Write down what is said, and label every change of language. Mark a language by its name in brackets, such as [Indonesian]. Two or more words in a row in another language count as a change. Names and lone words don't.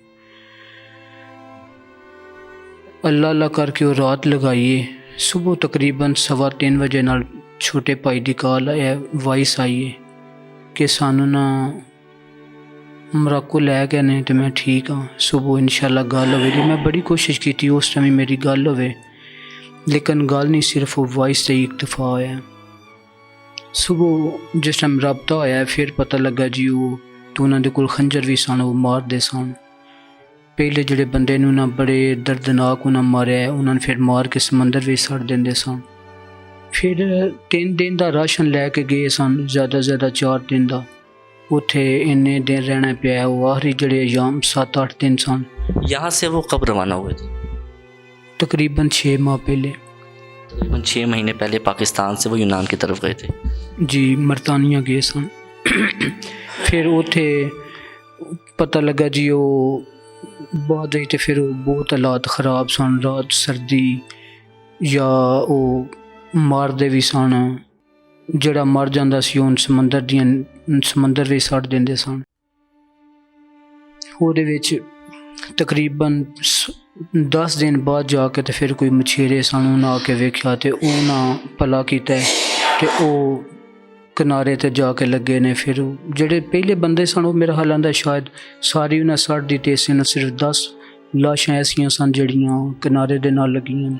[Punjabi] اللہ اللہ کر کے وہ رات لگائیے، صبح تقریباً 3:15 بجے نال چھوٹے بھائی دی کال وائس آئی ہے کہ سانو نہ مراکو لے گئے نے تو میں ٹھیک ہاں، صبح انشاءاللہ گل ہوئے گی۔ میں بڑی کوشش کی تھی اس ٹائم میری گل ہوئے، لیکن گل نہیں، صرف وہ وائس سے ہی اکتفا ہویا۔ صبح جس ٹائم رابطہ ہویا پھر پتہ لگا جی وہ تو انہاں دے کول خنجر بھی سن، وہ مار دے سن۔ پہلے جڑے بندے نو نہ بڑے دردناک انہاں ماریا، انہاں نے پھر مار کے سمندر وچ سٹ دیندے سن۔ پھر 3 دن دا راشن لے کے گئے سن، زیادہ 4 دن دا، اتھے انے دن رہنا پیا۔ وہ آخری جڑے ایام 7-8 دن سن۔ [Urdu] یہاں سے وہ کب روانہ ہوئے تھے؟ تقریباً 6 ماہ پہلے، تقریباً 6 مہینے پہلے پاکستان سے وہ یونان کی طرف گئے تھے۔ [Punjabi] جی مرتانیہ گئے سن۔ پھر اتھے پتہ لگا جی وہ بعد تے پھر بہت حالات خراب سن، رات سردی یا وہ مار دے بھی سن، جڑا مر جاندہ سی وہ سمندر وچ سٹ دیندے سن۔ ਉਹਦੇ ਵਿੱਚ ਤਕਰੀਬਨ 10 ਦਿਨ ਬਾਅਦ ਜਾ ਕੇ ਤੇ ਫਿਰ ਕੋਈ ਮਛੇਰੇ ਸਾਨੂੰ ਨਾ ਆ ਕੇ ਵੇਖਿਆ ਤੇ ਉਹਨਾਂ ਭਲਾ ਕੀਤਾ ਤੇ ਉਹ ਕਿਨਾਰੇ ਤੇ ਜਾ ਕੇ ਲੱਗੇ ਨੇ। ਫਿਰ ਜਿਹੜੇ ਪਹਿਲੇ ਬੰਦੇ ਸਨ ਉਹ ਮੇਰਾ ਹਾਲ ਆਂਦਾ ਸ਼ਾਇਦ ਸਾਰੀ ਉਹਨਾਂ ਸੱਟ ਦਿੱਤੀ ਸੀ ਨਾ, ਸਿਰਫ 10 ਲਾਸ਼ਾਂ ਐਸੀਆਂ ਸਨ ਜਿਹੜੀਆਂ ਕਿਨਾਰੇ ਦੇ ਨਾਲ ਲੱਗੀਆਂ ਨੇ।